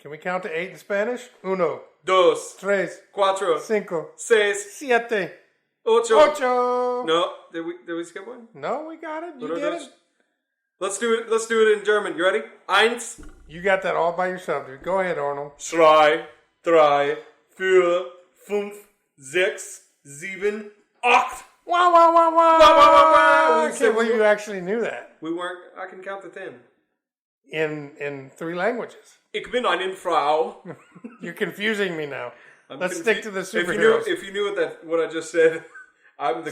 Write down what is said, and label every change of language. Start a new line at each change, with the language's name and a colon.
English: Can we count to 8 in Spanish?
Spanish: Uno, Dos. tres, Cuatro. cinco, Seis. siete, Ocho. ocho.
English: No. Did we skip one? No, we got it. You
Spanish: Uno,
English: get
Spanish: dos.
English: it. Let's do it. Let's do it in German. You ready?
German: Eins.
English: You got that all by yourself, dude. Go ahead, Arnold.
German: Zwei, drei, vier, fünf, sechs, sieben, acht.
English: Wow. wow. I can't believe you actually knew that. We weren't. I can count to 10. In 3 languages.
German: Ich bin eine Frau.
English: You're confusing me now. Let's confu- stick to the superheroes. If you knew what I just said, I'm the